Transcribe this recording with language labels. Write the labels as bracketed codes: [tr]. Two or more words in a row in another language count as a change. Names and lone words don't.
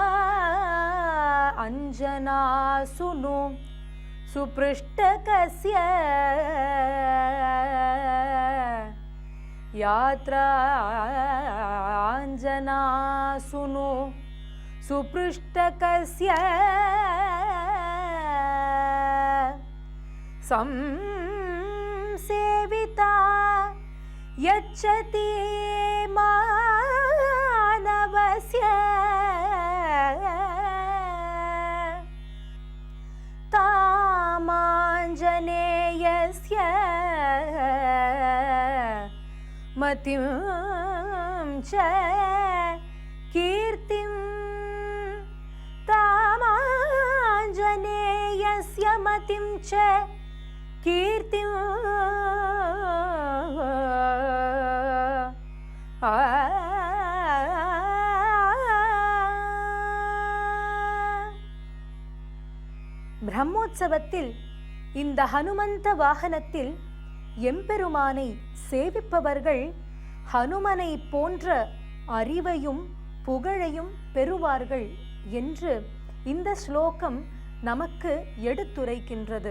[sa] अञ्जनासुनु सुप्रुष्टकस्य यात्रा अञ्जनासुनु सुप्रुष्टकस्य संसेविता यच्छति मानवस्य तामाञ्जनेयस्य मतिं च कीर्तिं तामाञ्जनेयस्य मतिं च कीर्तिं [ta] பிரம்மோற்சவத்தில் இந்த ஹனுமந்த வாகனத்தில் எம்பெருமானை சேவிப்பவர்கள் ஹனுமனை போன்ற அறிவையும் புகழையும் பெறுவார்கள் என்று இந்த ஸ்லோகம் நமக்கு எடுத்துரைக்கின்றது.